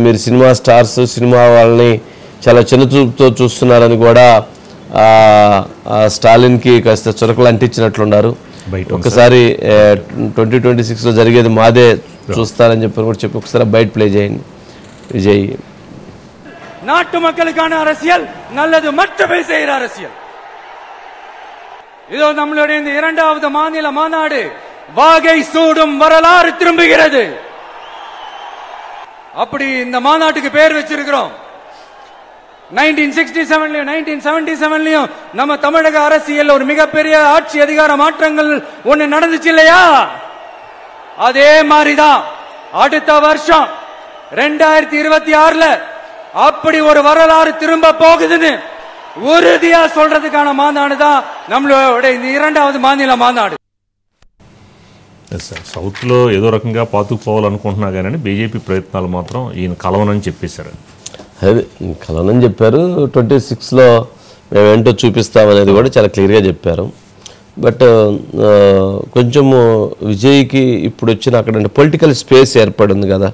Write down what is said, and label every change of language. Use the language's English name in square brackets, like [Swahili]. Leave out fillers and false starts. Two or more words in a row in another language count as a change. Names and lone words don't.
[Telugu] మీరు [English] cinema stars [Telugu] సినిమా వాళ్ళని చాలా చిన్నచూపుతో చూస్తున్నారని కూడా స్టాలిన్కి కాస్త చురకలు అంటించినట్లున్నారు. ఒకసారి 2026లో జరిగేది మాదే చూస్తారని చెప్పి కూడా చెప్పి ఒకసారి బయట ప్లే చేయండి. విజయ్ [Tamil] நாட்டு மக்களுக்கான அரசியல் நல்லது மட்டுமே செய்கிற அரசியல். இதோ நம்மளுடைய இந்த இரண்டாவது மாநில மாநாடு வாகை சூடும் வரலாறு திரும்புகிறது. அப்படி இந்த மாநாட்டுக்கு பேர் வச்சிருக்கிறோம். 1967லயும் 1977லயும் நம்ம தமிழக அரசியல் ஒரு மிகப்பெரிய ஆட்சி அதிகார மாற்றங்கள் ஒன்னு நடந்துச்சு இல்லையா? அதே மாதிரிதான் அடுத்த வருஷம் 2026ல அப்படி ஒரு வரலாறு திரும்ப போகுதுன்னு உறுதியா சொல்றதுக்கான மாநாடு தான் நம்மளோட இந்த இரண்டாவது மாநில மாநாடு. [Telugu] సౌత్ లో ఏదో రకంగా పాతుకుపోవాలనుకుంటున్నా కానీ బీజేపీ ప్రయత్నాలు మాత్రం ఈయన కలవనని చెప్పేశారు. అదే కలవనని చెప్పారు. 26లో మేమేంటో చూపిస్తామనేది కూడా చాలా క్లియర్గా చెప్పారు. బట్ కొంచెము విజయ్కి ఇప్పుడు వచ్చిన అక్కడ [English] political space [Telugu] ఏర్పడింది కదా.